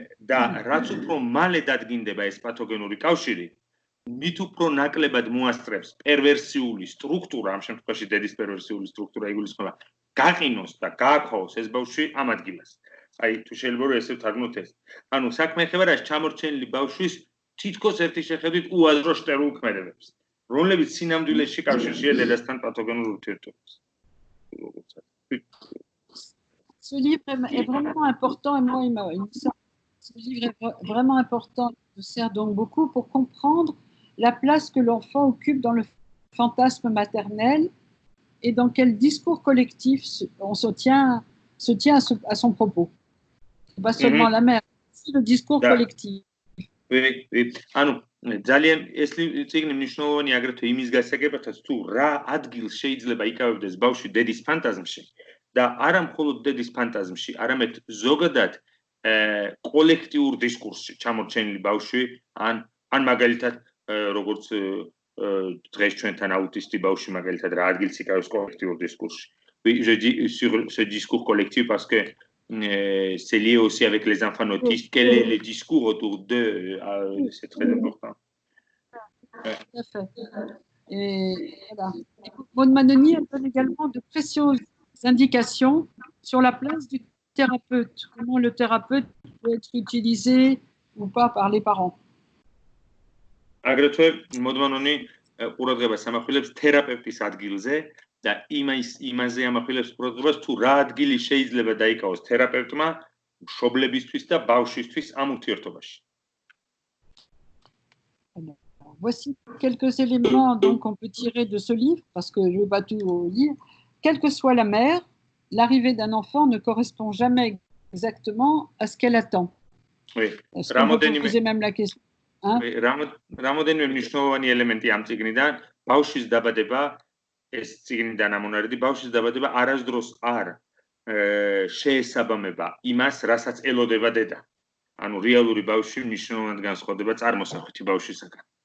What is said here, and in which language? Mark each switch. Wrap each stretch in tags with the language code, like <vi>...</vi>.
<ka>და რაც უფრო მალე დადგინდება ეს პათოგენური კავშირი, მით უფრო ნაკლებად მოასწრებს პერვერსიული სტრუქტურა, ამ შემთხვევაში დედის პერვერსიული სტრუქტურა იგულისხმება, გაყინოს და გააქვავოს ეს ბავშვი ამ ადგილას. აი თუ შეიძლება რომ ესე ვთარგმნოთ ეს. ანუ საქმე ეხება რა ჩამორჩენილი ბავშვის თითქოს ერთი შეხედვით უაზრო შტერულ ქმედებებს, რომლებიც სინამდვილეში კავშირშია დედასთან პათოგენურ ურთიერთობებს.</ka> <fr>Ce livre est vraiment important et moi, ce livre est vraiment important, il me sert donc beaucoup pour comprendre la place que l'enfant occupe dans le fantasme maternel et dans quel discours collectif on se tient à son propos. Pas seulement la mère, aussi le discours collectif. Oui.</fr> <ka>ანუ ძალიან ეს წიგნი მნიშვნელოვანი აგრეთვე იმის გასაგებადაც თუ რა ადგილს შეიძლება იკავებდეს ბავშვი დედის ფანტაზმში და არა მხოლოდ დედის ფანტაზმში, არამედ ზოგადად კოლექტიურ დისკურსში ჩამორჩენილი ბავშვი ან მაგალითად როგორც დღეს ჩვენთან აუტისტი ბავშვი მაგალითად რა ადგილს იკავებს კოლექტიურ დისკურსში.</ka> <fr>Je dis sur ce discours collectif parce que c'est lié aussi avec les enfants autistes. Quel est le discours autour d'eux? C'est très important. Tout à fait. Et voilà. Maud Manoni, elle donne également de précieuses indications sur la place du thérapeute. Comment le thérapeute peut être utilisé ou pas par les parents.</fr> <ka>Agrotwe Maud Manoni ყურადღებას ამახვილებს თერაპევტის ადგილზე და იმაზე ამახვილებს ყურადღებას თუ რა ადგილი შეიძლება დაიკავოს თერაპევტმა მშობლებისთვის და ბავშვისთვის ამ ურთიერთობაში.</ka> <fr>Voici quelques éléments donc qu'on peut tirer de ce livre parce que je ne vais pas tout lire. Quelle que soit la mère, l'arrivée d'un enfant ne correspond jamais exactement à ce qu'elle attend. Oui. Est-ce qu'on peut poser même la question?</fr> <ka>რამოდენიმე მნიშვნელოვანი ელემენტი ამ წიგნიდან ბავშვის დაბადება ეს წიგნიდან ამონარიდი ბავშვის დაბადება არასდროს არ შეესაბამება იმას, რასაც ელოდება დედა. ანუ რეალური ბავშვი მნიშვნელოვნად განსხვავდება წარმოსახვითი ბავშვისაგან.</ka>